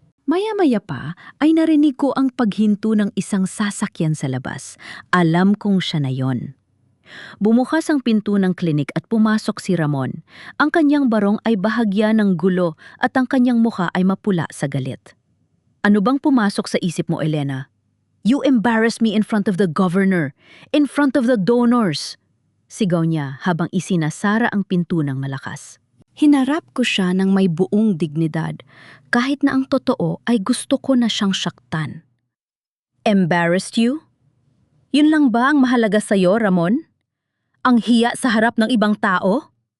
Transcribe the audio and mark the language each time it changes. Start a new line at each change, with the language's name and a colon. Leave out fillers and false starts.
Filipino: Maya-maya pa ay narinig ko ang paghinto ng isang sasakyan sa labas. Alam kong siya na yon. Bumukas ang pinto ng klinik at pumasok si Ramon. Ang kanyang barong ay bahagya ng gulo at ang kanyang mukha ay mapula sa galit. Ano bang pumasok sa isip mo, Elena?
English: You embarrassed me in front of the governor, in front of the donors.
Filipino: Sigaw niya habang isinasara ang pinto ng malakas. Hinarap ko siya ng may buong dignidad, kahit na ang totoo ay gusto ko na siyang saktan.
English: Embarrassed you?
Filipino: Yun lang ba ang mahalaga sa'yo, Ramon? Ang hiya sa harap ng ibang tao?